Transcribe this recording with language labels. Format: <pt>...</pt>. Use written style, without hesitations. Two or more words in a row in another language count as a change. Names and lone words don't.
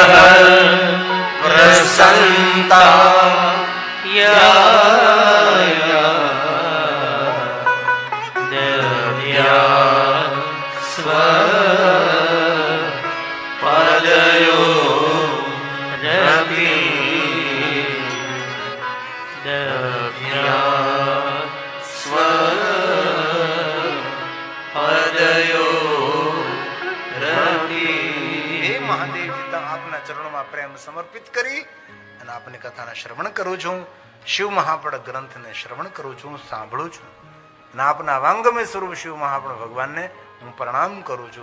<sa>प्रसन्नता या दया स्व पदयो रवि दया स्व</sa> <gu>આપના ચરણોમાં પ્રેમ સમર્પિત કરી અને આપની કથાના શ્રવણ કરું છું. શિવ મહાપડ ગ્રંથને શ્રવણ કરું છું, સાંભળું છું અને આપના વાંગમય સ્વરૂપ શિવ મહાપડ ભગવાનને હું પ્રણામ કરું છું.</gu>